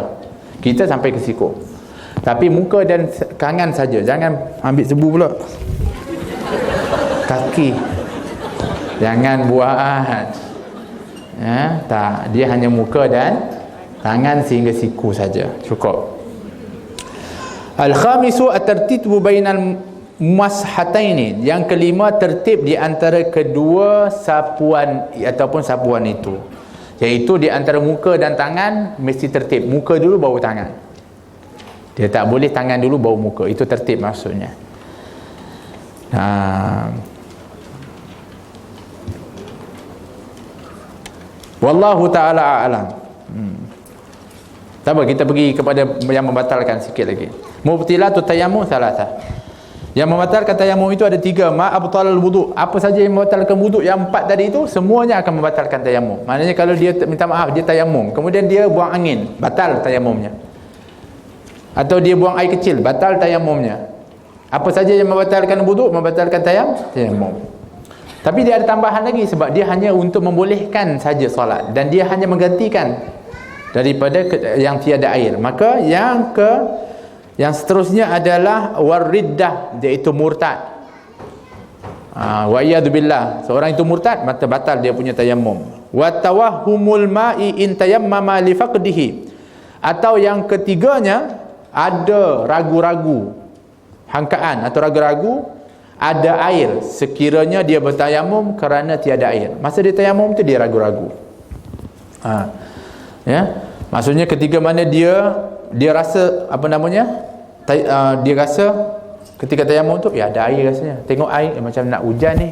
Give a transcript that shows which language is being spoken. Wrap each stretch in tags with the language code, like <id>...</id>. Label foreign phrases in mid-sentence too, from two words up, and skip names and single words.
<ms>Kita sampai ke siku. Tapi muka dan tangan saja. Jangan ambil sebu pula. Kaki. Jangan buat. Tak, dia hanya muka dan tangan sehingga siku saja. Cukup.</ms> <ar>الخامس الترتيب بين المسحتين.</ar> <ms>Yang kelima, tertib di antara kedua sapuan ataupun sapuan itu. Iaitu di antara muka dan tangan mesti tertib. Muka dulu baru tangan. Dia tak boleh tangan dulu baru muka. Itu tertib maksudnya.</ms> <ar>والله تعالى أعلم.</ar> <ms>Tak apa, kita pergi kepada yang membatalkan sikit lagi.</ms> <ar>مبطلات التيمم ثلاثة.</ar> <ms>Yang membatalkan tayamum itu ada 3.</ms> <ar>ما أبطل الوضوء.</ar> <ms>Apa saja yang membatalkan wudu, yang 4 tadi itu semuanya akan membatalkan tayamum. Maknanya kalau dia minta maaf, dia tayamum, kemudian dia buang angin, batal tayamumnya. Atau dia buang air kecil, batal tayamumnya. Apa saja yang membatalkan wudu, membatalkan tayamum. Tapi dia ada tambahan lagi, sebab dia hanya untuk membolehkan saja solat, dan dia hanya menggantikan daripada yang tiada air. Maka yang seterusnya adalah wariddah, iaitu murtad.</ms> <ar>والعياذ بالله,</ar> <ms>seorang itu murtad, maka batal dia punya tayamum.</ms> <ar>وتوهم الماء إن تيمم لفقده.</ar> <ms>Atau yang ketiganya, ada ragu-ragu, hangkaan atau ragu-ragu, ada air sekiranya dia bertayamum kerana tiada air. Masa dia tayamum tu dia ragu-ragu. Ya, maksudnya ketika mana dia rasa apa namanya, dia rasa ketika tayamum tu ya ada air rasanya, tengok air macam nak hujan ni.</ms>